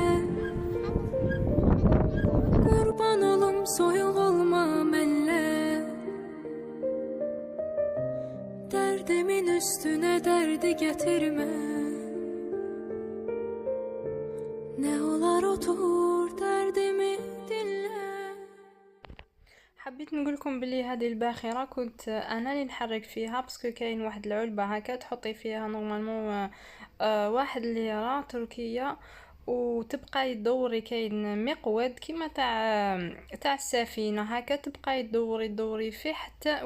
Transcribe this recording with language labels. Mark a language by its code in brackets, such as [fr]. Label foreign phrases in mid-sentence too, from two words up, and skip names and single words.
[az] Qurban olum soyuq olma mənlə. Dərdimin üstünə dərdi gətirmə. Nə olar otur dərdimi dinlə. [ar] حبيت نقولكم بلي هذه الباخرة كنت انا اللي نحرك فيها باسكو كاين واحد العلبة هكا تحطي فيها نورمالمون واحد الليرة تركية وتبقى يدوري. كاين مقود كيما تاع السفينه هكا تبقى تدوري فيه حتى.